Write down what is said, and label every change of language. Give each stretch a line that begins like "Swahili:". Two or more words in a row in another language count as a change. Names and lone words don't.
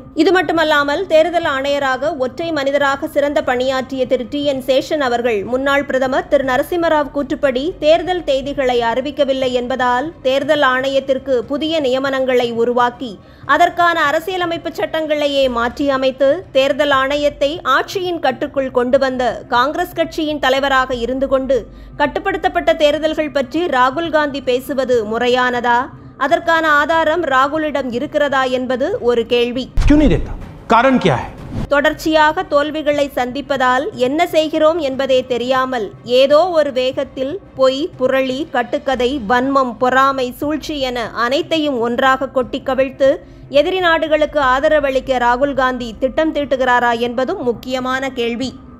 Tamil: இது மட்டுமல்லாமல் தேர்தல் ஆணையராக ஒற்றை மனிதராக சிறந்த பணியாற்றிய திரு TN சேஷன் அவர்கள் முன்னாள் பிரதமர் திரு நரசிம்மராவ் கூற்றுப்படி தேர்தல் தேதிகளை அறிவிக்கவில்லை என்பதால் தேர்தல் ஆணையத்திற்கு புதிய நியமனங்களை உருவாக்கி அதற்கான அரசியலமைப்பு சட்டங்களையே மாற்றி அமைத்து தேர்தல் ஆணையத்தை ஆட்சியின் கட்டுக்குள் கொண்டு வந்த காங்கிரஸ் கட்சியின் தலைவராக இருந்து கொண்டு கட்டுப்படுத்தப்பட்ட தேர்தல்கள் பற்றி ராகுல் காந்தி பேசுவது முறையானதா? அதற்கான ஆதாரம் ராகுலிடம் இருக்கிறதா என்பது ஒரு கேள்வி.
Hindi: क्यों नहीं देता? कारण क्या है?
Tamil: தொடர்ச்சியாக தோல்விகளை சந்திப்பதால் என்ன செய்கிறோம் என்பதே தெரியாமல் ஏதோ ஒரு வேகத்தில் பொய், புரளி, கட்டுக்கதை, வன்மம், பொறாமை, சூழ்ச்சி என அனைத்தையும் ஒன்றாக கொட்டி கவிழ்த்து எதிரி நாடுகளுக்கு ஆதரவளிக்க ராகுல் காந்தி திட்டம் தீட்டுகிறாரா என்பதும் முக்கியமான கேள்வி.